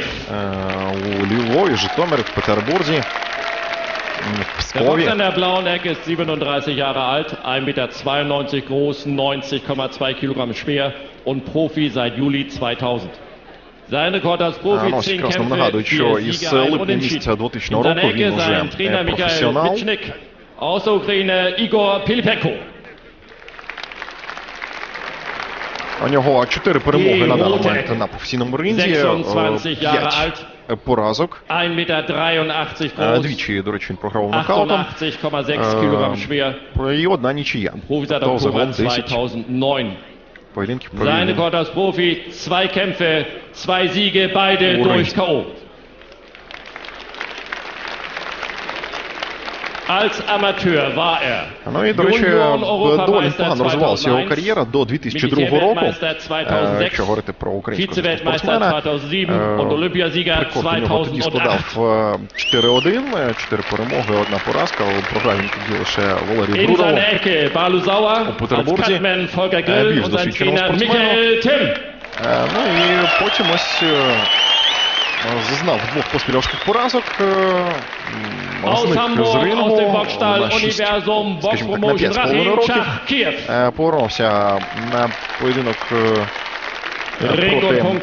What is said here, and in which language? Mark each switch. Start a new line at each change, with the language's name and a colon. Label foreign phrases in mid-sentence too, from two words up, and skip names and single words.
Ukrainian: У Львові, Житомирі, в Петербурзі, в
German: Der Boxer
Ukrainian: Пскові.
German: in der blauen Ecke ist 37 Jahre alt, 1,92 Meter groß, 90,2 Kilogramm schwer und Profi seit Juli 2000. Sein Rekord als Profi
Ukrainian: Ось
German: 10
Ukrainian: якраз нам
German: Kämpfe,
Ukrainian: нагадують,
German: 4
Ukrainian: що із
German: Siege, 1
Ukrainian: липня місяця
German: Unentschieden.
Ukrainian: 2000
German: In seiner
Ukrainian: року він
German: Ecke
Ukrainian: уже
German: sein Trainer Michael
Ukrainian: професіонал.
German: Mitschnick, aus der Ukraine Igor Pilipenko.
Ukrainian: У нього 4 перемоги на даний момент на професійному ринзі,
German: 26 Jahre
Ukrainian: 5
German: alt,
Ukrainian: поразок.
German: 1,83 Meter groß,
Ukrainian: Двічі, до речі, він програв нокаутом.
German: 88,6 Kilogramm schwer.
Ukrainian: І одна нічия.
German: Profi seit
Ukrainian: Тобто
German: Oktober
Ukrainian: загалом 10
German: 2009.
Ukrainian: поєдинків
German: Sein
Ukrainian: провів.
German: Rekord als Profi, 2 Kämpfe, 2 Siege, beide durch K.O. Als Amateur war er
Ukrainian: Ну і, до речі, доволі погано розвивалася його
German: 2001,
Ukrainian: кар'єра до 2002 року. Якщо говорити про українського
German: Vize-Weltmeister
Ukrainian: спортсмена,
German: 2007 und Olympiasieger
Ukrainian: рекорд у нього тоді
German: 2008.
Ukrainian: складав 4-1, 4 перемоги, 1 поразка. Програв він тоді лише Валерію
German: In
Ukrainian: Брурову.
German: seiner Ecke Balu Sauer, als
Ukrainian: Петербурзі.
German: Cutman Volker Grill
Ukrainian: Більш
German: und sein
Ukrainian: досвідченого
German: Trainer
Ukrainian: спортсмена.
German: Michael Timm.
Ukrainian: Ну і потім ось зазнав 2 поспільовських поразок.
German: Aus
Ukrainian: Зник з
German: Hamburg, aus dem
Ukrainian: рингу
German: Boxstall
Ukrainian: на 6,
German: Universum Box
Ukrainian: скажімо так, на
German: Promotion
Ukrainian: 5,5
German: Rachim
Ukrainian: років.
German: Chachkiev.
Ukrainian: Повернувся на поєдинок
German: Ring und Punkt